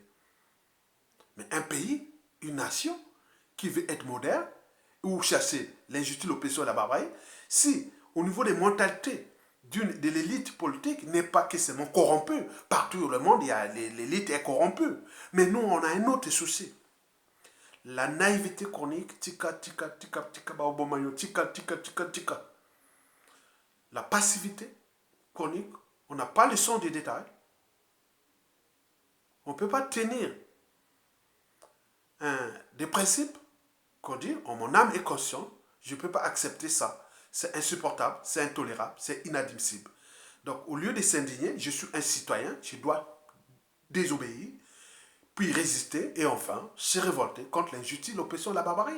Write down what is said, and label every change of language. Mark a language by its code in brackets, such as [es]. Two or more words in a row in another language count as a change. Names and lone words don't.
[fr] Mais un pays, une nation qui veut être moderne ou chasser l'injustice, l'oppression et la barbarie, si au niveau des mentalités de l'élite politique n'est pas que seulement corrompue, partout dans le monde, l'élite est corrompue. Mais nous, on a un autre souci. La naïveté chronique, [ln] tika, tika, tika, tika, baobomayo, tika, tika, tika, tika. [fr] La passivité chronique, on n'a pas le sens des détails. On ne peut pas tenir des principes qu'on dit, en mon âme est consciente, je ne peux pas accepter ça. C'est insupportable, c'est intolérable, c'est inadmissible. Donc, au lieu de s'indigner, je suis un citoyen, je dois désobéir, puis résister et enfin se révolter contre l'injustice, l'oppression, la barbarie.